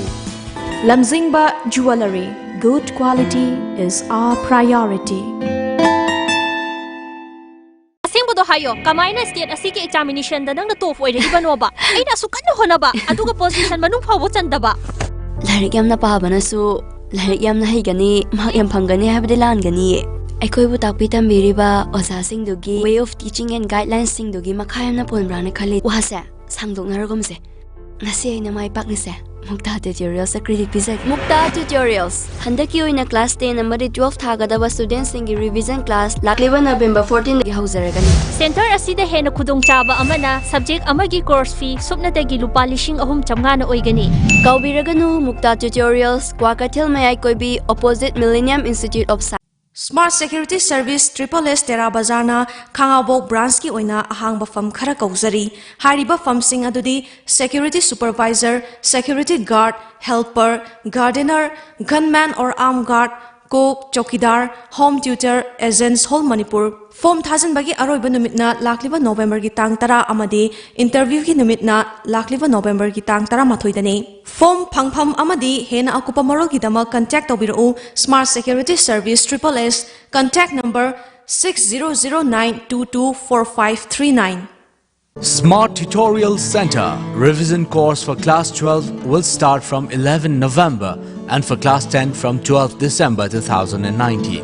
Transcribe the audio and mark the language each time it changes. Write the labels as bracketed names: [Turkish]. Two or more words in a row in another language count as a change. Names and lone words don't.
[English] Lamjingba jewelry, good quality is our priority. [Manipuri] Hayo, kamaina state asiki examination da nang na top oire ibano ba ai na su kan hona ba aduga position manung phawo chanda ba larik yamna pabana su larik yamna haigani mak yam phangani habde lan gani aikoi bu takpi tambiriba oza sing dugi [English] way of teaching and guidelines [Manipuri] sing dugi makhayam na ponbrana khali wahasa sangdok naragomse ngasi aina mai pakni se Mukta Tutorials credit pizak Mukta Tutorials handaki oina class 10 amadi 12 thagadaba students singi [English] revision class [Manipuri] lakliba November 14 gi haujaragani center asida hena khudong chaba amana subject amagi course fee supna dagi lupa lishing ahum chamga na oigani kaubiraganu Mukta Tutorials Kwakathil mayai koibi opposite Millennium Institute of Smart Security Service SSS Tera Bazarna Khangabok branch ki oina ahang bafam khara kauzari hariba famsing adudi [English] security supervisor security guard helper gardener gunman or armed guard cook chokidar home tutor agents whole Manipur form [Manipuri] thajan bagi aroi banumitna lakliba November ki tang tara amadi interview ki numitna lakliba November ki tang tara mathoidani form phangpham amadi hena akupa marol ki dama contact obiru Smart Security Service SSS contact number 6009224539 [English] Smart Tutorial Center revision course for class 12 will start from 11 November and for class 10 from 12 December 2019.